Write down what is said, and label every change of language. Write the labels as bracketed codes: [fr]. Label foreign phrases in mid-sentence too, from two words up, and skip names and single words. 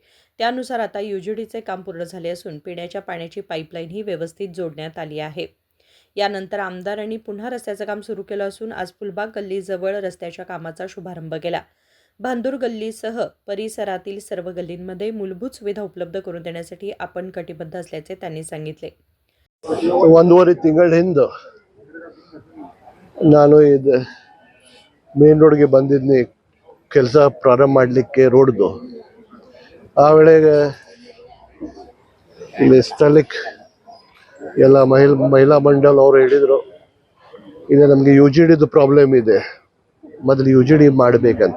[mr] त्यानुसार आता UGDचे काम पूर्ण झाले असून पिण्याच्या पाण्याची पाईपलाईनही व्यवस्थित जोडण्यात आली आहे. यानंतर आमदारांनी पुन्हा रस्त्याचं काम सुरू केलं असून आज फुलबाग गल्लीजवळ रस्त्याच्या कामाचा शुभारंभ केला. भांदूर गल्लीसह परिसरातील सर्व गल्लींमध्ये मूलभूत सुविधा उपलब्ध करून देण्यासाठी आपण कटिबद्ध असल्याचे त्यांनी सांगितले. [kn] 1.5 ತಿಂಗಳ ಹಿಂದೆ ನಾನು ಇದು ಮೇನ್ ರೋಡ್ಗೆ ಬಂದಿದ್ನಿ ಕೆಲಸ ಪ್ರಾರಂಭ ಮಾಡಲಿಕ್ಕೆ ರೋಡ್ದು. ಆ ವೇಳೆಗೆ ಇಲ್ಲಿ ಸ್ಥಳಕ್ಕೆ ಎಲ್ಲ ಮಹಿಳಾ ಮಂಡಲ ಅವರು ಹೇಳಿದರು, ಇದು ನಮಗೆ UGDದು ಪ್ರಾಬ್ಲಮ್ ಇದೆ, ಮೊದಲು UGD ಮಾಡಬೇಕಂತ.